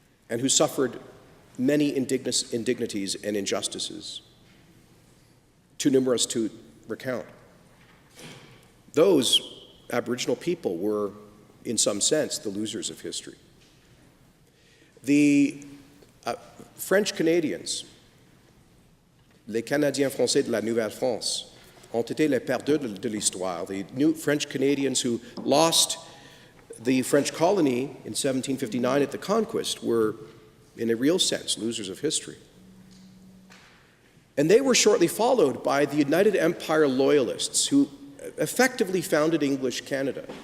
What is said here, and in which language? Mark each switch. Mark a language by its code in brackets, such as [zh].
[en] and who suffered many indignities and injustices, too numerous to recount. Those Aboriginal people were, in some sense, the losers of history. The French Canadians, [fr] les Canadiens français de la Nouvelle-France, ont été les perdeurs de l'histoire. [en] The new French Canadians who lost the French colony in 1759 at the conquest were, in a real sense, losers of history. And they were shortly followed by the United Empire Loyalists, who effectively founded English Canada.